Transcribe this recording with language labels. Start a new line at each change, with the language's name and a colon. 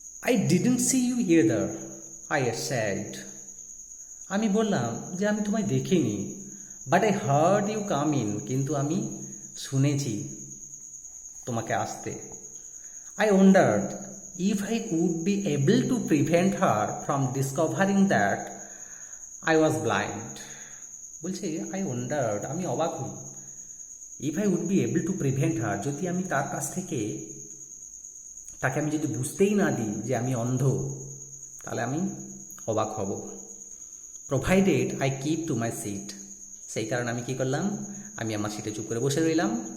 English: I didn't see you either, I said.
Bangla: আমি বললাম যে আমি তোমায় দেখিনি,
English: but I heard you come in,
Bangla: কিন্তু আমি শুনেছি তোমাকে আসতে।
English: I wondered if I would be able to prevent her from discovering that I was blind.
Bangla: বলছে
English: I wondered,
Bangla: আমি অবাক হই,
English: if I would be able to prevent her,
Bangla: যদি আমি তার কাছ থেকে তাকে আমি যদি বুঝতেই না দিই যে আমি অন্ধ, তাহলে আমি অবাক হব।
English: provided I keep to my seat,
Bangla: সেই কারণে আমি কি করলাম, আমি আমার সিটে চুপ করে বসে রইলাম।